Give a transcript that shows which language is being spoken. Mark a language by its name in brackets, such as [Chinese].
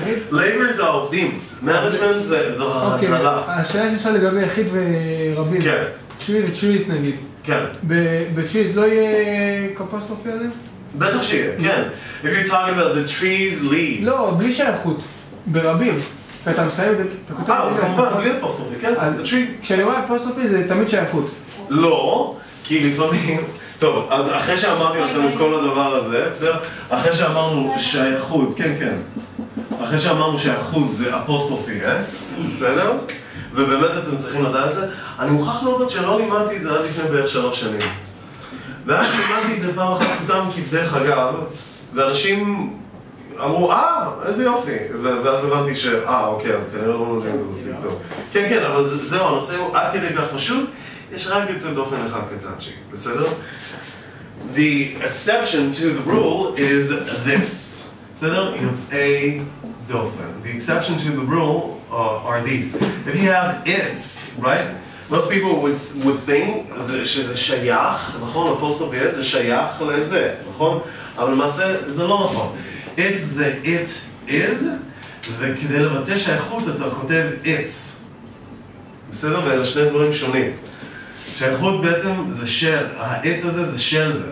[Hebrew] לייבור זה העובדים, מנג'מנט זו ההנהלה. השאלה שאפשר לגבי יחיד ורבים. כן. צ'וויס נגיד. כן. בצ'וויס לא יהיה קפוסטרופי עליהם? בטח שיהיה, כן. [English] If you're talking about the trees, leaves. [Hebrew] לא, בלי שייכות. ברבים. ואתה מסיים את זה. כמובן, בלי אפוסטרופי, כן. [English] The trees. [Hebrew] כשאני אומר אפוסטרופי זה תמיד שייכות. לא, כי לפעמים... טוב, אז אחרי שאמרתי לכם את כל הדבר הזה, בסדר? אחרי שאמרנו שייכות, כן. אחרי שאמרנו שייכות זה אפוסטרופי S, בסדר? ובאמת אתם צריכים לדעת את זה. אני מוכרח להודות שלא לימדתי את זה עד לפני בערך 3 שנים. ואז לימדתי את זה פעם אחת סתם כבדרך אגב, ואנשים אמרו, איזה יופי, ואז הבנתי אוקיי, אז כנראה לא מבין את זה מספיק טוב. כן, כן, אבל זהו, הנושא הוא עד כדי כך פשוט, יש רק יוצא דופן אחד קטנצ'יק, בסדר? [English] The exception to the rule is this, בסדר? [Hebrew] יוצאי דופן. [English] The exception to the rule are these. If you have its, right? Most people would think [Hebrew] שזה שייך, נכון? apostrophe זה שייך לזה, נכון? אבל למעשה זה לא נכון. It's זה [English] it is, [Hebrew] וכדי לבטא שייכות אתה כותב it's. בסדר? ואלה שני דברים שונים. שייכות בעצם זה של, ה-it's הזה זה של זה.